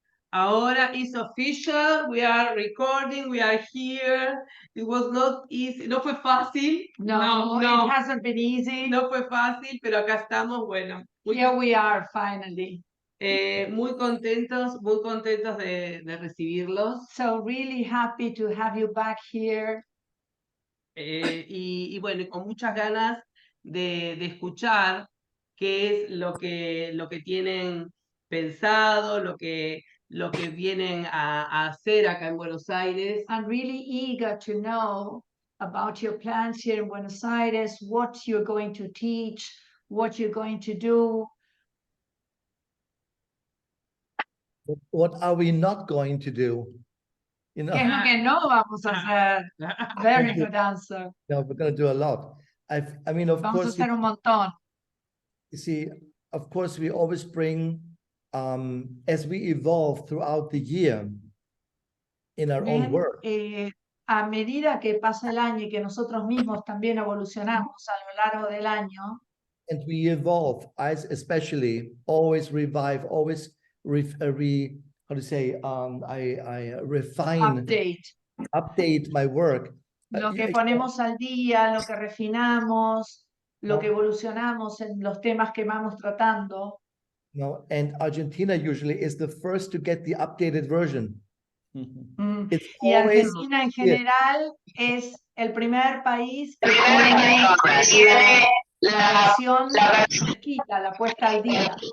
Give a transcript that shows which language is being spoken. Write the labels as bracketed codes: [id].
[es] Ahora [en] it's official, we are recording, we are here. It was not easy, [es] no fue fácil. [en] No, it hasn't been easy. [es] No fue fácil, pero acá estamos, bueno. [en] Here we are finally. [es] Muy contentos de recibirlos. [en] So really happy to have you back here. [es] Y bueno, con muchas ganas de escuchar qué es lo que tienen pensado, lo que vienen a hacer acá en Buenos Aires. [en] I'm really eager to know about your plans here in Buenos Aires, what you're going to teach, what you're going to do. What are we not going to do? You know, [es] ¿Qué es lo que no vamos a hacer? [en] Very good answer. no, we're going to do a lot. I mean, of [es] Vamos a [en] course, [es] hacer un montón. [en] you see, of course, we always bring, as we evolve throughout the year in our own work. [es] A medida que pasa el año y que nosotros mismos también evolucionamos a lo largo del año, [en] And we evolve, I especially always revive, always how to say, I refine, update my work. [es] Lo que ponemos al día, lo que refinamos, lo que evolucionamos en los temas que vamos tratando. [en] No, and Argentina usually is the first to get the updated version. [es] Y Argentina en general es el primer país que tiene la versión fresquita, la puesta al día.